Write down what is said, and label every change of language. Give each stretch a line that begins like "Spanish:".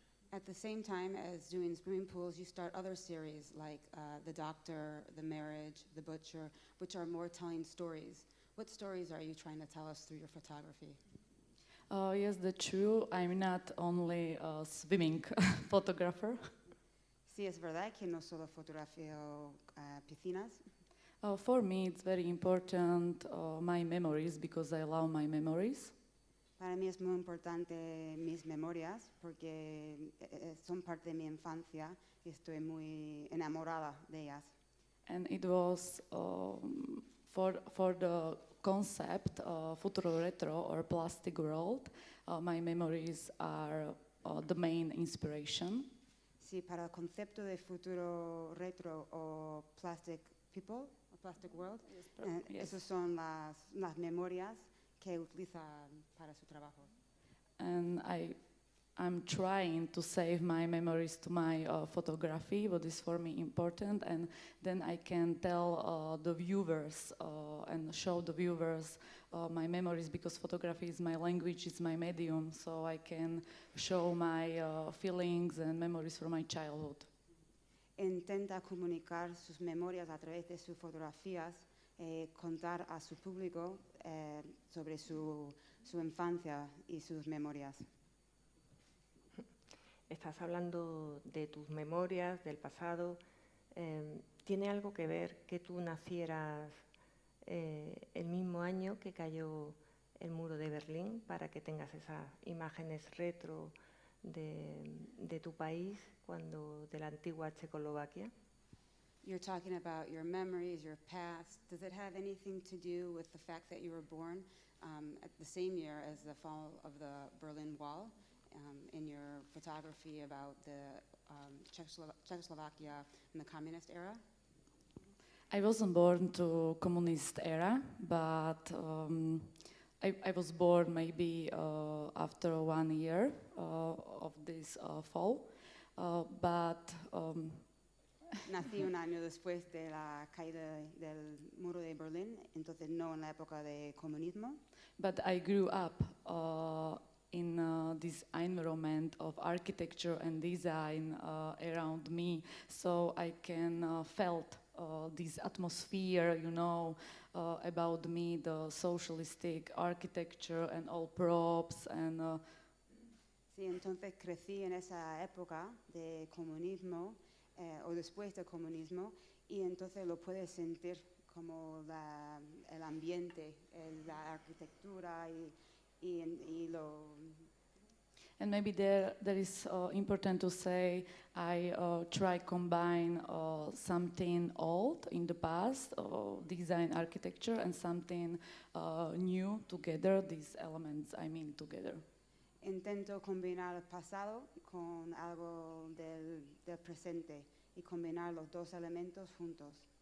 English: At the same time as doing swimming pools, you start other series like The Doctor, The Marriage, The Butcher, which are more telling stories. What stories are you trying to tell us through your photography? Yes, that's true. I'm not only a swimming photographer.
Spanish: Sí, es verdad que no solo fotografío piscinas.
English: For me, it's very important my memories because I love my memories.
Spanish: Para mí es muy importante mis memorias porque son parte de mi infancia y estoy muy enamorada de ellas.
English: And it was for the concept futuro retro or plastic world, my memories are the main inspiration.
Spanish: Sí, para el concepto de futuro retro o plastic people, o plastic world,
English: Yes.
Spanish: esas son las memorias que utiliza para su trabajo.
English: And I'm trying to save my memories to my photography, what is for me important, and then I can tell the viewers and show the viewers my memories, because photography is my language, it's my medium, so I can show my feelings and memories from my childhood.
Spanish: Intenta comunicar sus memorias a través de sus fotografías, contar a su público sobre su infancia y sus memorias. Estás hablando de tus memorias, del pasado. ¿Tiene algo que ver que tú nacieras el mismo año que cayó el muro de Berlín, para que tengas esas imágenes retro de tu país, de la antigua Checoslovaquia?
English: You're talking about your memories, your past. Does it have anything to do with the fact that you were born at the same year as the fall of the Berlin Wall? In your photography about the Czechoslovakia in the communist era? I wasn't born to communist era, but I was born maybe after 1 year of this fall, but
Spanish: Nací un año después de la caída del muro de Berlín, entonces no en la época de comunismo.
English: But I grew up in this environment of architecture and design around me, so I can felt this atmosphere, you know, about me, the socialistic architecture and all props and.
Spanish: Sí, entonces crecí en esa época de comunismo o después del comunismo, y entonces lo puedes sentir como el ambiente, la arquitectura y lo.
English: And maybe there is important to say I try combine something old in the past, design architecture, and something new together. These elements I mean together.
Spanish: Intento combinar el pasado con algo del presente y combinar los dos elementos juntos.